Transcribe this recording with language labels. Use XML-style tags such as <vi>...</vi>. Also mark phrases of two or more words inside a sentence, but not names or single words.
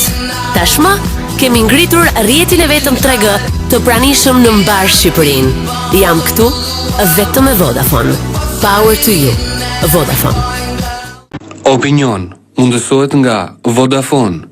<sq>Tashmë kemi ngritur rrjetin e vetëm 3G të pranishëm në mbar Shqipërinë. Jam këtu vetëm me Vodafone.</sq> <en>Power to you, Vodafone.</en> <sq>Opinion mundësohet nga Vodafone.</sq>